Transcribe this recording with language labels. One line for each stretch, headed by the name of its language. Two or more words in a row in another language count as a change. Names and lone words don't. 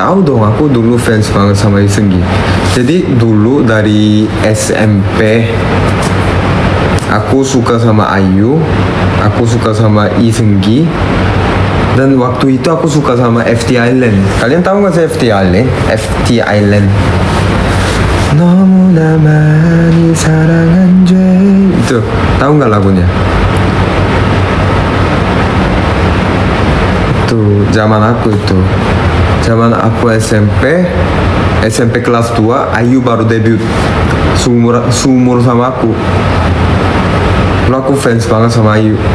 Indonesian: Tahu dong, aku dulu fans banget sama Lee Seung-gi. Jadi dulu dari SMP aku suka sama IU, aku suka sama Lee Seung-gi, dan waktu itu aku suka sama FT Island. Kalian tahu nggak sih FT Island? FT Island.
Korean: 너무나 많이 사랑한 죄.
Indonesian: Itu tahu nggak lagunya? Itu zaman aku SMP kelas 2, IU baru debut, seumur sama aku. Lalu aku fans banget sama IU.